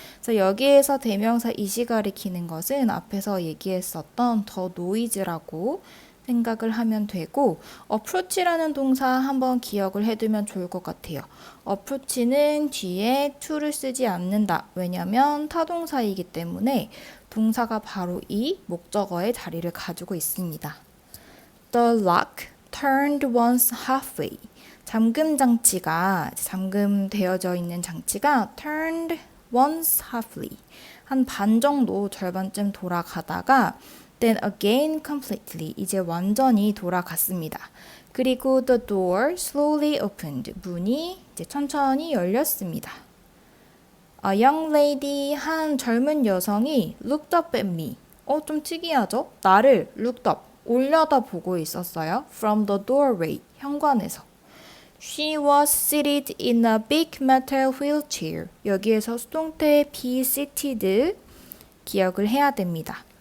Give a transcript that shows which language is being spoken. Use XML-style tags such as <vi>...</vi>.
<ko>그래서 여기에서 대명사 이시 가리키는 것은 앞에서 얘기했었던 더 노이즈라고 생각을 하면 되고 approach라는 동사 한번 기억을 해두면 좋을 것 같아요. approach는 뒤에 to를 쓰지 않는다. 왜냐하면 타동사이기 때문에 동사가 바로 이 목적어의 자리를 가지고 있습니다.</ko> <en>The lock turned once halfway.</en> <ko>잠금 장치가 잠금되어져 있는 장치가</ko> <en>turned once halfway</en> <ko>한 반 정도 절반쯤 돌아가다가</ko> <en>then again completely</en> <ko>이제 완전히 돌아갔습니다. 그리고</ko> <en>the door slowly opened</en> <ko>문이 이제 천천히 열렸습니다.</ko> <en>A young lady</en> <ko>한 젊은 여성이</ko> <en>looked up at me</en> <ko>좀 특이하죠? 나를 looked up 올려다 보고 있었어요.</ko> <en>From the doorway</en> <ko>현관에서</ko> <en>She was seated in a big metal wheelchair.</en> <ko>여기에서 수동태 be seated 기억을 해야 됩니다.</ko>